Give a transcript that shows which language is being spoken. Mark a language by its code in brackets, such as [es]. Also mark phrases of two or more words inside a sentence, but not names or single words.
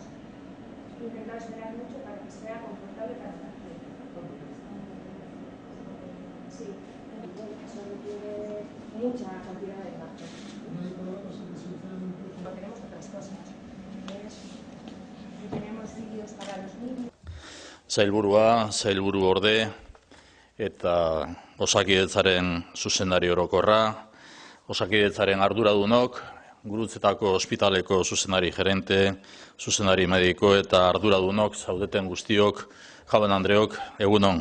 [es] Intentar esperar mucho para que sea confortable para el paciente. Sí, eso requiere mucha cantidad de imagen. Tenemos otras cosas. Tenemos vídeos para los niños. [eu] Sailburu orde, eta Osakidetzaren zuzendari orokorra, Osakidetzaren arduradunok, Gurutzetako ospitaleko zuzendari gerente, zuzendari mediko eta arduradunok, zaudeten guztiok, jaben Andreok, egunon.